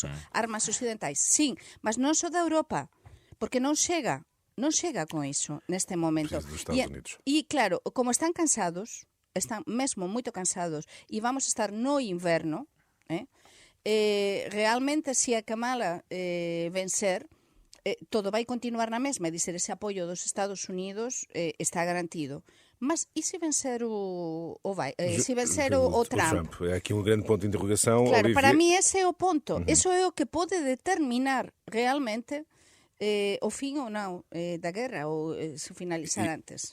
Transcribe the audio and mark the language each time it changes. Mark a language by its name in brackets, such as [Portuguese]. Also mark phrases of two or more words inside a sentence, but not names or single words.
[Galician] Armas occidentais? Sim, mas non só da Europa, porque non chega con iso neste momento. E claro, como están cansados, están mesmo moito cansados, e vamos estar no inverno, realmente, se a Kamala vencer, todo vai continuar na mesma, é dizer, ese apoio dos Estados Unidos está garantido. [Portuguese] Mas e se vencer o Trump? É aqui um grande ponto de interrogação. [Galician] Claro, Olivier... para mí ese é o ponto. Eso é o que pode determinar realmente o fim ou não da guerra, ou se finalizar antes.